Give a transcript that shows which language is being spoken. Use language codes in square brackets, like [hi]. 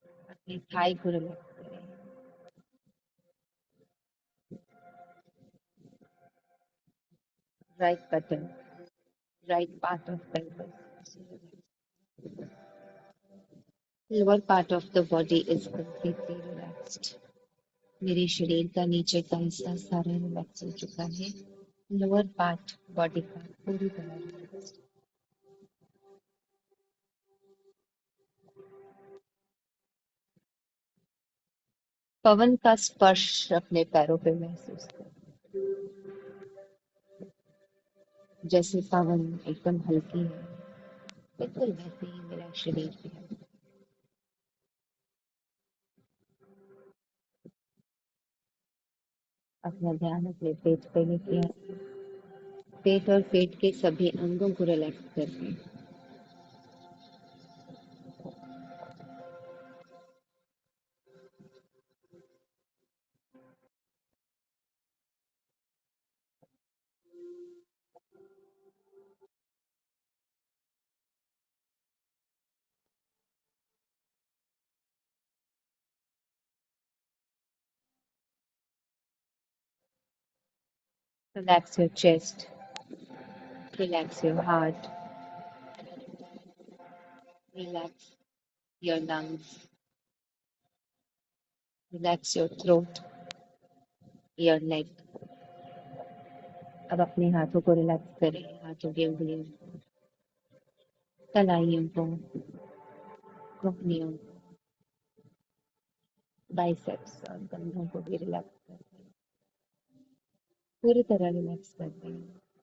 [hi] अपनी थाई को रिलैक्स करें। [en] Right button, right part of pelvis. Lower part of the body is completely relaxed. [hi] मेरे शरीर का नीचे का हिस्सा सारा रिलैक्स हो चुका है। [en] lower part body [hi] का पूरी तरह [en] Relaxed. [hi] पवन का स्पर्श अपने पैरों पे महसूस करें। जैसे पवन एकदम हल्की है, बिल्कुल वैसे ही मेरा शरीर भी है। अपना ध्यान अपने पेट पे लेके आए। पेट और पेट के सभी अंगों को रिलैक्स करके [en] relax your chest, relax your heart, relax your lungs, relax your throat, your neck. [hi] अब अपने हाथों को रिलैक्स करें, हाथों की उंगलियों, कलाइयों को, घुटनियों, बाइसेप्स और कंधों को भी रिलैक्स करें। पूरी तरह रिलैक्स कर दें।